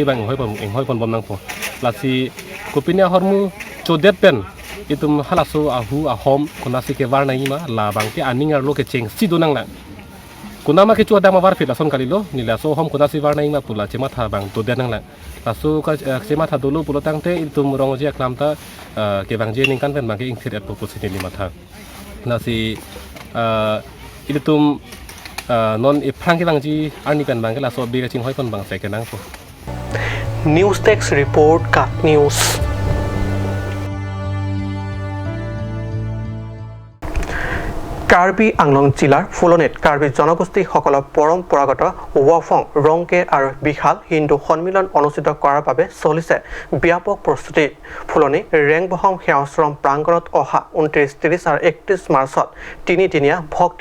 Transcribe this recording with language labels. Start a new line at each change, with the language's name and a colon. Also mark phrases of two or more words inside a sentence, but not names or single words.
Karbi: bang ngoi pon nang po la si kupinya hormu chodet pen itum halasu ahu ahom kunasi ke warna ima la bangke aningar lo ke cheng si donang la kunama ke chuada ma war fit lason kalilo nila so hom kunasi warna ima pula chema tha bang to denang la lasu ka chema tha dulu pulo tangte itum rong je klamta ke bang je ning kan pen bangke ing thiret purpose ni lima tha nasi itum non iprang ke bang ji arni pen bangke la so be ka ching hoi kon bang se ke nang po
Assamese: News Text Report Kat News কাৰ্বি আংলং জিলাৰ ফুলনিত কাৰ্বি জনগোষ্ঠীসকলৰ পৰম্পৰাগত ৱাফং ৰংকে আৰু বিশাল হিন্দু সন্মিলন অনুষ্ঠিত কৰাৰ বাবে চলিছে ব্যাপক প্ৰস্তুতি ফুলনি ৰেংবহম সেৱাশ্ৰম প্ৰাংগণত অহা 29, 30 আৰু 31 মাৰ্চত তিনিদিনীয়া ভক্তি